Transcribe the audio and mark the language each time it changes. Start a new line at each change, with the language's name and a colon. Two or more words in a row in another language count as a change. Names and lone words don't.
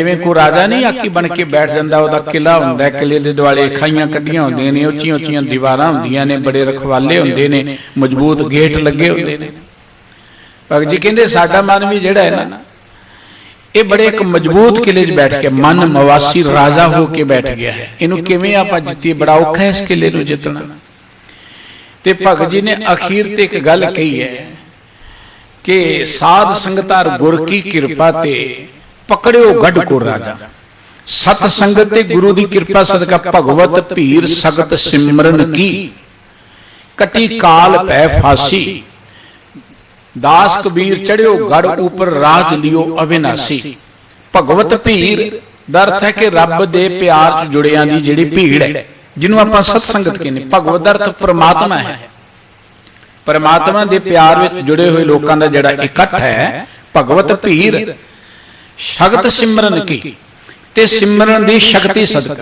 Punjabi: ਜਿਵੇਂ ਕੋਈ ਰਾਜਾ ਨਹੀਂ ਆਕੀ ਬਣ ਕੇ ਬੈਠ ਜਾਂਦਾ, ਉਹਦਾ ਕਿਲਾ ਹੁੰਦਾ ਹੈ, ਕਿਲੇ ਦੇ ਦੁਆਲੇ ਖਾਈਆਂ ਕੱਢੀਆਂ ਹੁੰਦੀਆਂ ਨੇ, ਉੱਚੀਆਂ ਉੱਚੀਆਂ ਦੀਵਾਰਾਂ ਹੁੰਦੀਆਂ ਨੇ, ਬੜੇ ਰਖਵਾਲੇ ਹੁੰਦੇ ਨੇ, ਮਜ਼ਬੂਤ ਗੇਟ ਲੱਗੇ ਹੁੰਦੇ ਨੇ। ਭਗਤ ਜੀ ਕਹਿੰਦੇ ਸਾਡਾ ਮਨ ਵੀ ਜਿਹੜਾ ਹੈ ਨਾ ਏ ਬੜੇ ਇੱਕ ਮਜ਼ਬੂਤ ਕਿਲੇ 'ਚ ਬੈਠ ਗਿਆ, ਮਨ ਮਵਾਸੀ ਰਾਜਾ ਹੋ ਕੇ ਬੈਠ ਗਿਆ ਹੈ। ਇਹਨੂੰ ਕਿਵੇਂ ਆਪਾਂ ਜਿੱਤੀਏ, ਬੜਾ ਔਖਾ ਹੈ ਇਸ ਕਿਲੇ ਨੂੰ ਜਿੱਤਣਾ। ਤੇ ਭਗਤ ਜੀ ਨੇ ਅਖੀਰ ਤੇ ਇੱਕ ਗੱਲ ਕਹੀ ਹੈ ਕਿ ਸਾਧ ਸੰਗਤਾਰ ਗੁਰ ਕੀ ਕ੍ਰਿਪਾ ਤੇ ਪਕੜਿਓ ਗੜ੍ਹ ਕੋ ਰਾਜਾ। ਸਤ ਸੰਗਤ ਤੇ ਗੁਰੂ ਕੀ ਕ੍ਰਿਪਾ ਸਦਕਾ ਭਗਵਤ ਭੀਰ ਸਕਤਿ ਸਿਮਰਨ ਕੀ, ਕਟੀ ਕਾਲ ਪੈ ਫਾਸੀ। ਦਾਸ ਕਬੀਰ ਚੜ੍ਹਿਓ ਗੜ੍ਹ ਊਪਰ ਰਾਜ ਲੀਓ ਅਬਿਨਾਸੀ। ਭਗਵਤ ਭੀਰ ਦਾ ਅਰਥ ਹੈ ਕਿ ਰੱਬ ਦੇ ਪਿਆਰ 'ਚ ਜੁੜਿਆਂ ਦੀ ਜਿਹੜੀ ਭੀੜ ਹੈ, ਜਿਨ੍ਹੂੰ ਆਪਾਂ ਸਤ ਸੰਗਤ ਕਹਿੰਨੇ। ਭਗਵਤ ਦਾ ਅਰਥ ਪਰਮਾਤਮਾ ਹੈ। ਪਰਮਾਤਮਾ ਦੇ ਪਿਆਰ ਵਿੱਚ ਜੁੜੇ ਹੋਏ ਲੋਕਾਂ ਦਾ ਜਿਹੜਾ ਇਕੱਠ ਹੈ, ਭਗਵਤ ਭੀਰ ਸਕਤਿ ਸਿਮਰਨ ਕੀ, ਤੇ ਸਿਮਰਨ ਦੀ ਸ਼ਕਤੀ ਸਦਕਾ।